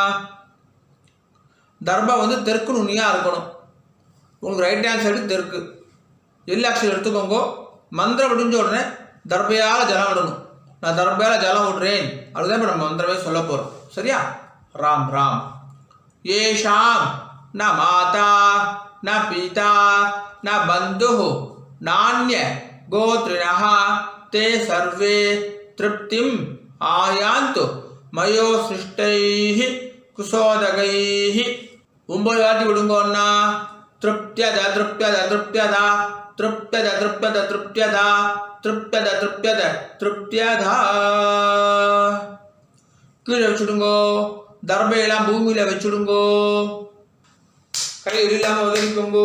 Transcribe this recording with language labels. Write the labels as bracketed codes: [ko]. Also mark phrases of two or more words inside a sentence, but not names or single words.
[ta] தர்பம் தெற்கு நுனியாக இருக்கணும். உங்களுக்கு [en] right hand side [ta] தெற்கு. எல்லாக்ஷன் எடுத்துக்கோங்க. மந்திரம் முடிஞ்ச உடனே தர்பையால் ஜலம் விடணும். நான் தர்பையால் ஜலம் விடுறேன், அதுதான் இப்போ நம்ம மந்திரமே சொல்ல போகிறோம். சரியா? [sa] राम राम। एषाम् न माता न पिता न बन्धुः नान्य गोत्रिणः ते सर्वे तृप्तिम् आयान्तु मयो सृष्टैः कुसोदगैः [ta] 9 வாட்டி விடுங்க அண்ணா. [sa] तृप्यत तृप्यत तृप्यत तृप्यत तृप्यत तृप्यत तृप्यत तृप्यत तृप्यत. [ta] கீழே வச்சுடுங்கோ. தர்பையெல்லாம் பூமியில வச்சுடுங்கோ. கையில் இல்லாம உதவிக்கோங்கோ.